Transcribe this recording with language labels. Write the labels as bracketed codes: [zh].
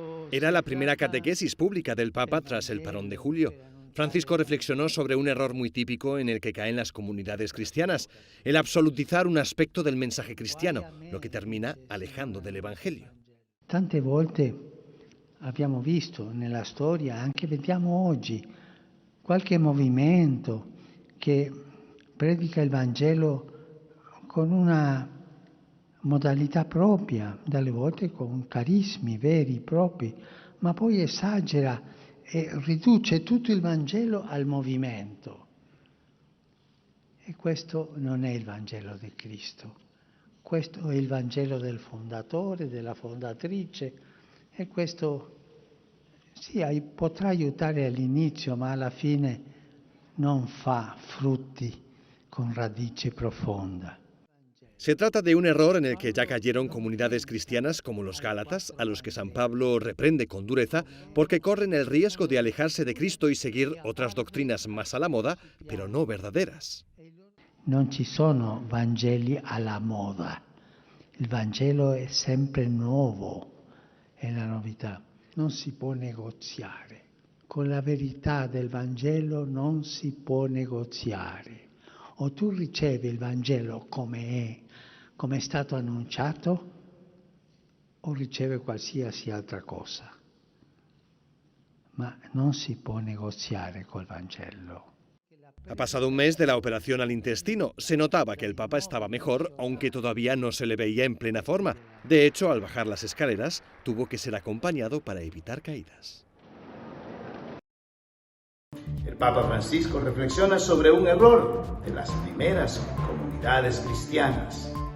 [es] Era la primera catequesis pública del Papa tras el parón de julio. Francisco reflexionó sobre un error muy típico en el que caen las comunidades cristianas, el absolutizar un aspecto del mensaje cristiano, lo que termina alejando del Evangelio. [it] Tante volte abbiamo visto nella storia, anche vediamo oggi, qualche movimento che predica il Vangelo con una modalità propria, dalle volte con carismi veri, propri, ma poi esagera e riduce tutto il Vangelo al movimento. E questo non è il Vangelo di Cristo, questo è il Vangelo del fondatore, della fondatrice, e questo sì, potrà aiutare all'inizio, ma alla fine non fa frutti con radice profonda. [es] Se trata de un error en el que ya cayeron comunidades cristianas como los Gálatas, a los que San Pablo reprende con dureza porque corren el riesgo de alejarse de Cristo y seguir otras doctrinas más a la moda, pero no verdaderas. [it] Non ci sono Vangeli alla moda, il Vangelo è sempre nuovo, è la novità. Non si può negoziare, con la verità del Vangelo non si può negoziare. O tu ricevi il Vangelo come è stato annunciato, o ricevi qualsiasi altra cosa. Ma non si può negoziare col Vangelo. [es] Ha pasado un mes de la operación al intestino. Se notaba que el Papa estaba mejor, aunque todavía no se le veía en plena forma. De hecho, al bajar las escaleras, tuvo que ser acompañado para evitar caídas. El Papa Francisco reflexiona sobre un error de las primeras comunidades cristianas.